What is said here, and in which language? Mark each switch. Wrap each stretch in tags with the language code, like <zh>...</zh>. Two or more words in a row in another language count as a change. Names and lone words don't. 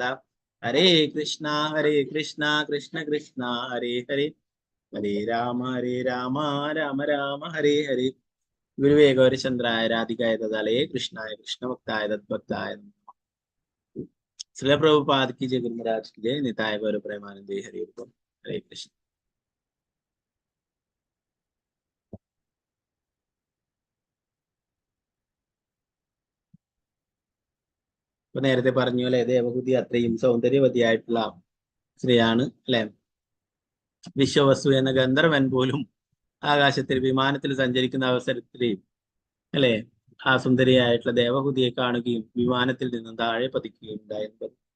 <sa>ഹരേ കൃഷ്ണ കൃഷ്ണ കൃഷ്ണ ഹരേ ഹരേ, ഹരേ രാമ രാമ രാമ ഹരേ ഹരേ. ഗുരുവേ ഗൗരചന്ദ്രായ രാധികായ തദാലയേ കൃഷ്ണായ കൃഷ്ണഭക്തായ തദ്ഭക്തായ നമഃ. ശ്രീല പ്രഭുപാദ്</sa> <hi>की जय, गुरुमहाराज की जय, निताय गौर प्रेमानंदे हरि बोल. हरे कृष्ण.</hi> <ml>ഇപ്പൊ നേരത്തെ പറഞ്ഞ പോലെ ദേവഹൂതി അത്രയും സൗന്ദര്യവതിയായിട്ടുള്ള സ്ത്രീയാണ് അല്ലെ. വിശ്വവസു എന്ന ഗന്ധർവൻ പോലും ആകാശത്തിൽ വിമാനത്തിൽ സഞ്ചരിക്കുന്ന അവസരത്തിൽ അല്ലെ ആ സുന്ദരിയായിട്ടുള്ള ദേവഹൂതിയെ കാണുകയും വിമാനത്തിൽ നിന്നും താഴെ പതിക്കുകയും ഉണ്ടായിരുന്നു.</ml>